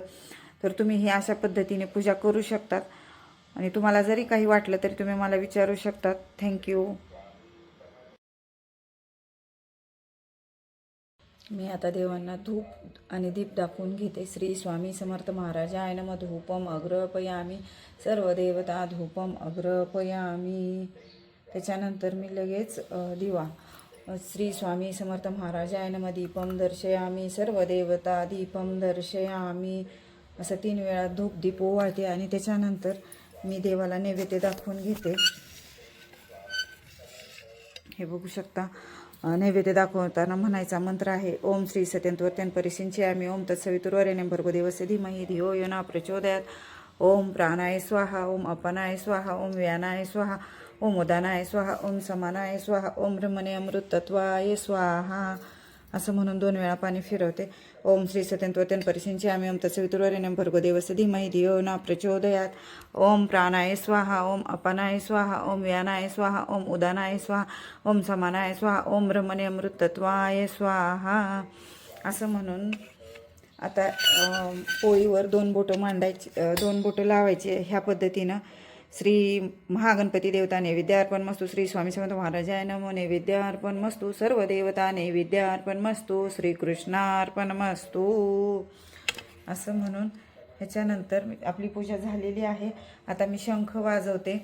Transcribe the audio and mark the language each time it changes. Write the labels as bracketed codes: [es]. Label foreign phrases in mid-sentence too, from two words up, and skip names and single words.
[mr] तर तुम्ही हे अशा पद्धतीने पूजा करू शकतात आणि तुम्हाला जरी काही वाटलं तरी तुम्ही मला विचारू शकतात. थँक्यू. मी आता देवांना धूप आणि दीप दाखवून घेते. [sa] श्री स्वामी समर्थ महाराजाय नमः. धूपम अग्रपयामी, सर्व देवता धूपम अग्रपयामी. [mr] त्याच्यानंतर मी लगेच दिवा, [sa] श्री स्वामी समर्थ महाराजाय नमः. दीपम दर्शयामी, सर्व देवता दीपम दर्शयामी, [mr] असं 3 वेळा धूप दीप ओवाळते आणि त्याच्यानंतर मी देवाला नैवेद्य दाखवून घेते. हे बघू शकता. नैवेद्य दाखवताना म्हणायचा मंत्र आहे [sa] ओम श्री सत्यंतवर्त्यन परिसिंचयामी, ओम तत्सवितुर्वरेण्यं भर्गो देवस्य धीमहि धियो यो न प्रचोदयात्, ओम प्राणाय स्वाहा, ओम अपानाय स्वाहा, ओम व्यानाय स्वाहा, ओम उदानाय स्वाहा, ओम समानाय स्वाहा, ओम ब्रह्मणे अमृतत्वाय स्वाहा. [mr] असं म्हणून 2 वेळा पाणी फिरवते. [sa] ओम श्री सत्यंत्वत्यन परिसिंच्यामि ओम तत्सवितुर्वरेण्यं भर्गो देवस्य धीमहि धियो न प्रचोदयात्. ओम प्राणाय स्वाहा ओम अपानाय स्वाहा ओम व्यानाय स्वाहा ओम उदानाय स्वाहा ओम समानाय स्वाहा ओम ब्रह्मणे अमृतत्वाय स्वाहा. [mr] असं म्हणून आता पोळीवर 2 बोटं मांडायची, 2 बोटं लावायची. ह्या पद्धतीनं [sa] श्री महागणपती देवता नैवेद्यार्पणमस्तु. श्री स्वामी समर्थ महाराजाय नमो नैवेद्यार्पणमस्तु. सर्व देवता नैवेद्यार्पणमस्तु. श्रीकृष्णार्पणमस्तु. [mr] असं म्हणून ह्याच्यानंतर आपली पूजा झालेली आहे. आता मी शंख वाजवते.